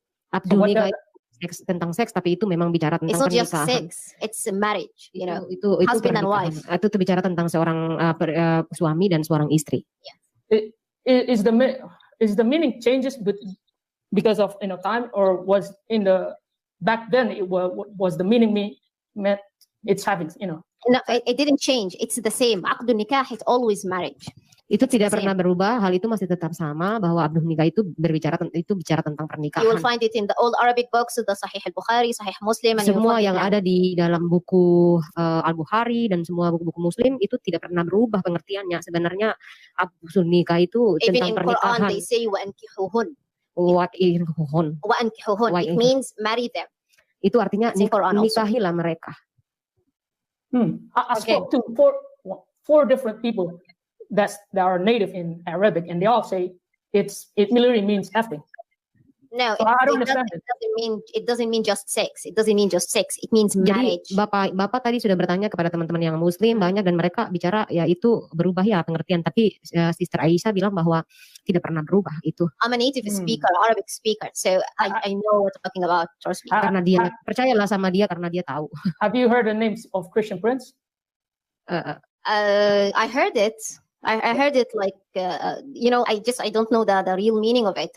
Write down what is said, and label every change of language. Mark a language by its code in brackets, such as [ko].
[id] Aqdun nikah tentang seks, tapi itu memang bicara tentang pernikahan. [en] It's not just sex. It's a marriage. [id] Itu [en] husband and wife. [id] Itu bicara tentang seorang suami dan seorang istri. [en] Yeah. Is the meaning changes because of time, or was in the back then it was the meaning meant it's having No, it didn't change. It's the same. Aqdun nikah is always marriage. [id] Itu tidak pernah berubah. Hal itu masih tetap sama, bahwa aqdun nikah itu bicara tentang pernikahan. [en] You will find it in the old Arabic books, the Sahih al-Bukhari, Sahih Muslim, and [id] semua yang ada di dalam buku Al-Bukhari dan semua buku-buku Muslim itu tidak pernah berubah pengertiannya. Sebenarnya aqdun nikah itu tentang pernikahan. [en] Quran they say wa'ankihuhun. [ar] Wa'ankihuhun. [en] It means marry them. [id] Itu artinya nikahilah mereka. [en] I spoke to four different people that are native in Arabic, and they all say it literally means effing. No, so I don't understand it doesn't mean just sex. It doesn't mean just sex. It means marriage. [id] Jadi Bapak tadi sudah bertanya kepada teman-teman yang Muslim banyak, dan mereka bicara ya itu berubah ya pengertian. Tapi Sister Aisyah bilang bahwa tidak pernah berubah itu. [en] I'm a native speaker, Arabic speaker, so I know what I'm talking about. Trust me. [id] Karena dia percayalah sama dia karena dia tahu. [en] Have you heard the names of Christian Prince? I heard it. I heard it like I don't know the real meaning of it.